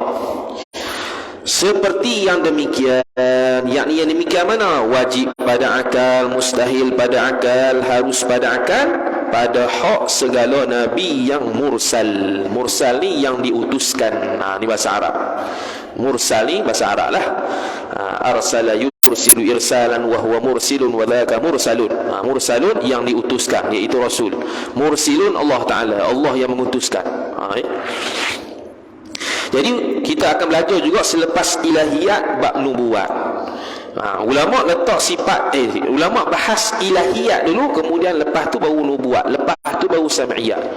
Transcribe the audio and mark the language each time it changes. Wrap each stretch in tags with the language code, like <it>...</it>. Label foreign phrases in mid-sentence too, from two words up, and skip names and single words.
<ms>Seperti yang demikian, yakni yang demikian mana? Wajib pada akal, mustahil pada akal, harus pada akal, pada hak segala nabi yang mursal. Mursal ni yang diutuskan. Ni bahasa Arab. Mursal ni bahasa Arab lah.</ms> <ar>أرسل يرسل إرسالاً وهو مرسِل وذاك مرسَل.</ar> <ms>Mursalun yang diutuskan, iaitu Rasul. Mursilun Allah Ta'ala, Allah yang mengutuskan. Jadi kita akan belajar juga selepas ilahiyat bab nubuat. Ulama letak sifat ulama bahas ilahiyat dulu, kemudian lepas tu baru nubuat, lepas tu baru sam'iyat.</ms>